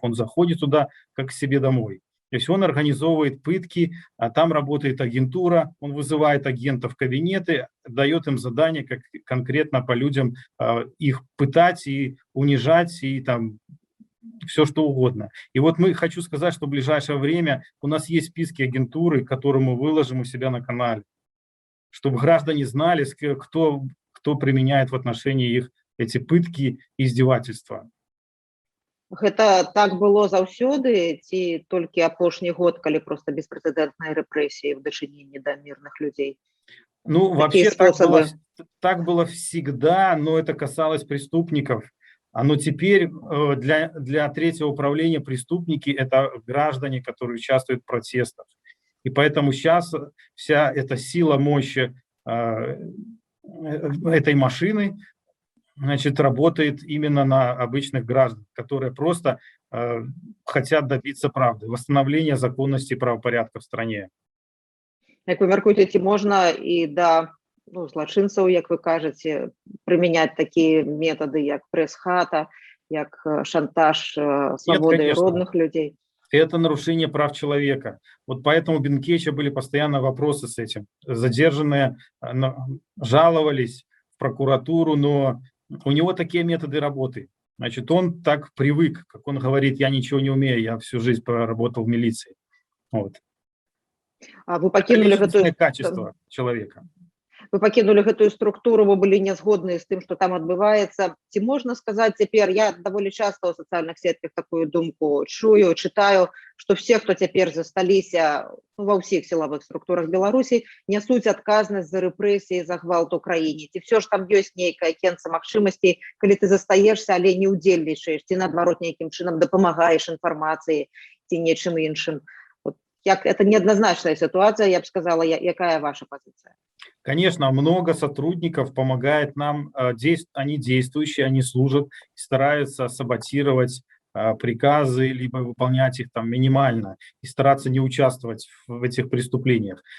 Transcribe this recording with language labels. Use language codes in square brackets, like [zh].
[ru] Он заходит туда как к себе домой. То есть он организовывает пытки, а там работает агентура, он вызывает агентов в кабинеты, дает им задание, как конкретно по людям их пытать и унижать, и там все что угодно. И вот хочу сказать, что в ближайшее время у нас есть списки агентуры, которые мы выложим у себя на канале, чтобы граждане знали, кто применяет в отношении их эти пытки и издевательства. [be] Гэта так было заўсёды ці толькі апошні год, калі просто беспрэцэдэнтныя рэпрэсіі в дачыненні да [ru] мирных людей? Ну, вообще так было всегда, но это касалось преступников. Но теперь для третьего управления преступники – это граждане, которые участвуют в протестах. И поэтому сейчас вся эта сила, мощь этой машины, значит, работает именно на обычных граждан, которые просто хотят добиться правды, восстановления законности и правопорядка в стране. [be] Як вы мяркуеце, ці можна і да злачынцаў, як вы кажаце, прымяняць такія метады, як прэс-хата, як шантаж свободы родных людей? [ru] Это нарушение прав человека. Вот поэтому у Бедункевича были постоянно вопросы с этим. Задержанные жаловались в прокуратуру, но у него такие методы работы. Значит, он так привык, как он говорит, я ничего не умею, я всю жизнь проработал в милиции. Вот. А вы покинули это качество человека. [be] Вы пакінули гэтую структуру, вы былі не згодныя з тым, што там адбываецца. Ці можна сказаць цяпер, я даволі часта ў сацыяльных сетках такую думку чую, чытаю, што все, хто цяпер засталіся ва ўсіх сілавых структурах Беларусі, нясуць адказнасць за рэпрэсіі, за гвалт у краіне. Ці все ж там ёсць нейкая кенца магчымасцей, калі ты застаешься, але не ўдзельнічаеш, ці наадварот нейкім чынам дапамагаеш інфармацыі ці нечым іншым. [ru] Это неоднозначная ситуация, я бы сказала. Какая ваша позиция? Конечно, много сотрудников помогает нам, они действующие, они служат, стараются саботировать приказы, либо выполнять их там минимально и стараться не участвовать в этих преступлениях.